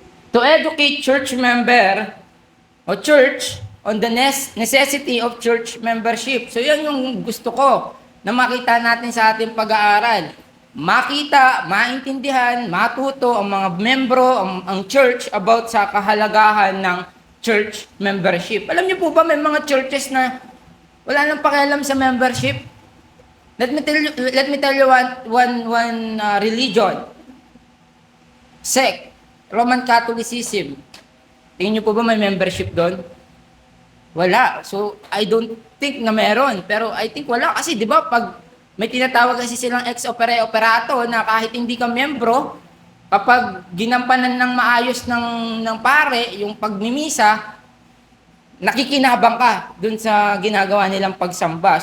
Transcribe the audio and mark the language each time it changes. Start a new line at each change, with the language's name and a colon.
English: To educate church member o church on the necessity of church membership.
Filipino: So, yan yung gusto ko na makita natin sa ating pag-aaral. Makita, maintindihan, matuto ang mga membro, ang church about sa kahalagahan ng church membership. Alam niyo po ba may mga churches na wala nang pakialam sa membership?
English: Let me tell you one religion. Sect, Roman Catholicism.
Filipino: Tingin niyo po ba may membership doon? Wala. So, I don't think na meron. Pero I think wala. Kasi di ba pag may tinatawag kasi silang ex opere operato na kahit hindi ka miyembro, kapag ginampanan ng maayos ng pare, yung pagmimisa, nakikinabang ka dun sa ginagawa nilang pagsamba.